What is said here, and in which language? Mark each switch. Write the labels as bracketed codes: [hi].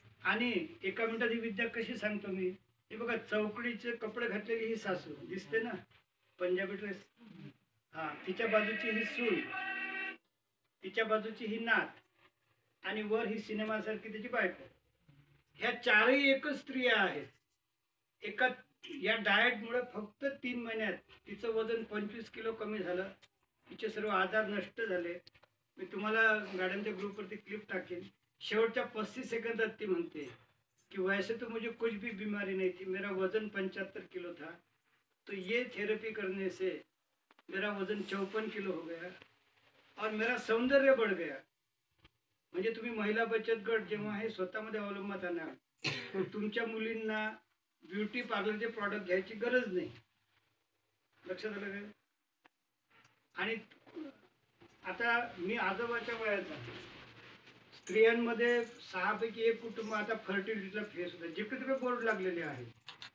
[mr] आणि एका मिनिटात ही विद्या कशी सांगतो मी. हे बघा, चौकडीचे कपडे घातलेली ही सासू दिसते ना, पंजाबी ड्रेस, हा, तिच्या बाजूची ही सून, तिच्या बाजूची ही नात, आणि वर ही सिनेमासारखी त्याची बायको. ह्या 4ही एकच स्त्रिया आहेत. एका या डाएटमुळे फक्त 3 महिन्यात तिचं वजन 25 किलो कमी झालं, तिचे सर्व आजार नष्ट झाले. मी तुम्हाला गाड्यांच्या ग्रुपवरती क्लिप टाकेन. शेवटच्या 35 सेकंदात ती म्हणते कि [hi] वैसे तो मुझे कुछ भी बीमारी नहीं थी, मेरा वजन 75 किलो था, तो ये थेरेपी करने से मेरा वजन 54 किलो हो गया और मेरा सौंदर्य बढ़ गया. [mr] म्हणजे तुम्ही महिला बचत गट जेव्हा हे स्वतःमध्ये अवलंबात आणा, तुमच्या मुलींना ब्युटी पार्लरचे प्रॉडक्ट घ्यायची गरज नाही. लक्षात आलं का? आणि आता मी आजोबाच्या वयाचा, स्त्रियांमध्ये 6 पैकी 1 कुटुंब आता फर्टिलिटीला फेस होतं, जिकडे तिकडे बोर्ड लागलेले आहेत.